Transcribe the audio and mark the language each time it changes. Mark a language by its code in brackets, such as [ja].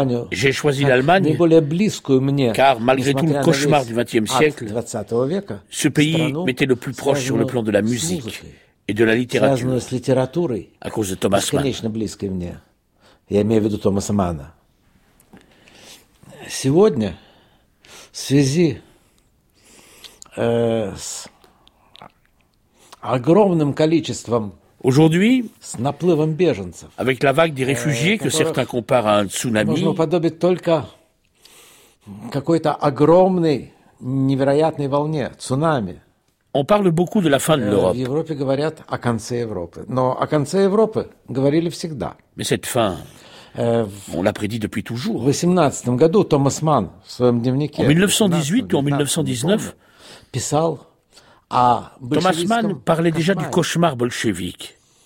[fr] J'ai choisi l'Allemagne, car malgré tout le cauchemar du XXe siècle, ce pays m'était le plus proche sur le plan de la musique et de la littérature, à cause de Thomas Mann. [ru] Я имею в виду Томаса Мана. Сегодня, в связи с огромным количеством [fr] aujourd'hui, [ru] с наплывом беженцев, [fr] avec la vague des réfugiés que certains comparent à un tsunami, [ru] можно подобить только какой-то огромной, невероятной волне, цунами. [fr] On parle beaucoup de la fin de l'Europe. [ru] В Европе говорят о конце Европы. Но о конце Европы говорили всегда. [fr] Mais cette fin... On l'a prédit depuis toujours. En 1918 ou en 1919, Thomas Mann parlait déjà du cauchemar bolchevique.